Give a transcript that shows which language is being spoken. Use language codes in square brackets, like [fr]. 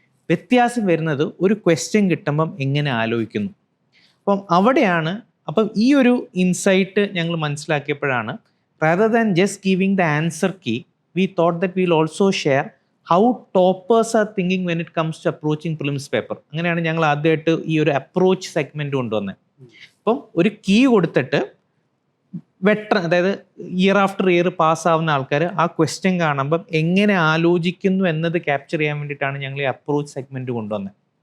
[ml] വ്യത്യാസം വരുന്നത് ഒരു ക്വസ്റ്റ്യൻ കിട്ടുമ്പം എങ്ങനെ ആലോചിക്കുന്നു. അപ്പം അവിടെയാണ്, അപ്പം ഈ ഒരു ഇൻസൈറ്റ് ഞങ്ങൾ മനസ്സിലാക്കിയപ്പോഴാണ്, [en] rather than just giving the answer key, we thought that we'll also share how toppers are thinking when it comes to approaching prelims paper. [ml] അങ്ങനെയാണ് ഞങ്ങൾ ആദ്യമായിട്ട് ഈ ഒരു അപ്രോച്ച് സെഗ്മെന്റ് കൊണ്ടുവന്നത്. അപ്പം ഒരു കീ കൊടുത്തിട്ട് അതായത് [en] year after year [ml] പാസ്സാവുന്ന ആൾക്കാർ ആ ക്വസ്റ്റ്യൻ കാണുമ്പം എങ്ങനെ ആലോചിക്കുന്നു എന്നത് ക്യാപ്ചർ ചെയ്യാൻ വേണ്ടിയിട്ടാണ് ഞങ്ങൾ ഈ അപ്രോച്ച് സെഗ്മെന്റ് കൊണ്ടുവന്നത്.